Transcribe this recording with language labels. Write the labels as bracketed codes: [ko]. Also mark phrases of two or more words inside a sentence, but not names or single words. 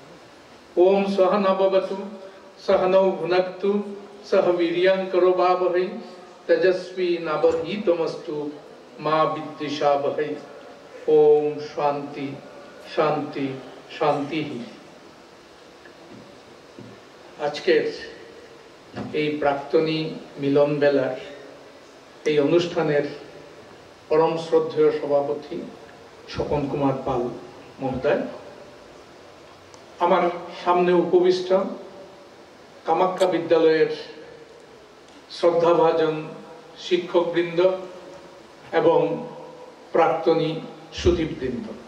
[sa] ओम सहना भवतु सहनौ भुनक्तु सह वीर्यं करोवावहै तेजस्वी नावधीतमस्तु मा विद्विषावहै। ओम शांति शांति शांति। [bn] আজকের এই প্রাক্তনী মিলন বেলার এই অনুষ্ঠানের পরম শ্রদ্ধেয় সভাপতি স্বপন কুমার পাল মহোদয়, আমার সামনে উপবিষ্ট কামাখ্যা বিদ্যালয়ের শ্রদ্ধাভাজন শিক্ষকবৃন্দ এবং প্রাক্তনী সুধীবৃন্দ,